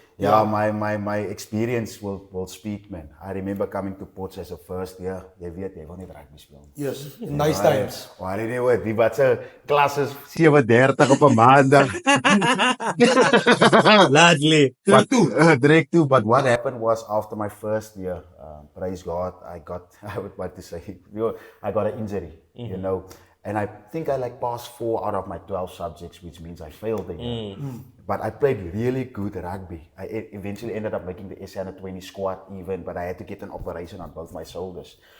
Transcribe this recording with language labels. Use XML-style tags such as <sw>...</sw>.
<en>Yeah, my experience will speak, man. I remember coming to Potts as a first year.</en> <af>Jy weet, jy wil nie rugby speel nie.</af> <en>Yes, nice times.</en> <af>Maar anyway, die wat se klas is 7:30 op 'n maandag.</af> <en>Gladly.</en> <af>Direct toe.</af> <en>But what happened was after my first year, praise God, I would like to say, I got an injury, you know. And I think I passed 4 out of my 12 subjects, which means I failed the year. But I played really good rugby. I eventually ended up making the SA 20 squad even, but I had to get an operation on both my shoulders.</en>